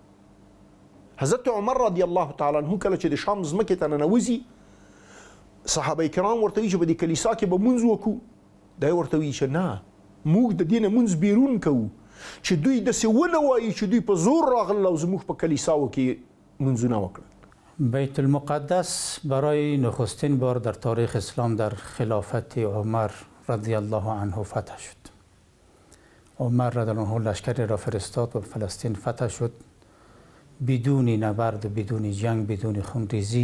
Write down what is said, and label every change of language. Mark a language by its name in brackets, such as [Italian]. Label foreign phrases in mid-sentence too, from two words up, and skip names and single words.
[Pashto] حضرت عمر [Arabic] رضی الله تعالی عنه [Pashto] کله چې د شام ځمکې ته ننوځي صحابه کرام ورته وایي چې په دې کلیسا کې به مونځ وکړو. دا یې ورته وایي چې نه موږ د دې نه مونځ بیرون کوو چې دوی داسې ونه وایي چې دوی په زور راغلل او زموږ په کلیساو کې مونځونه وکړل. [Persian] بیت المقدس برای نخستین بار در تاریخ اسلام در خلافت عمر [Arabic] رضی الله عنه [Persian] فتح شد. عمر [Arabic] رضی الله عنه [Persian] لشکری را فرستاد و فلسطین فتح شد بدون نبرد، بدون جنگ، بدون خونریزی.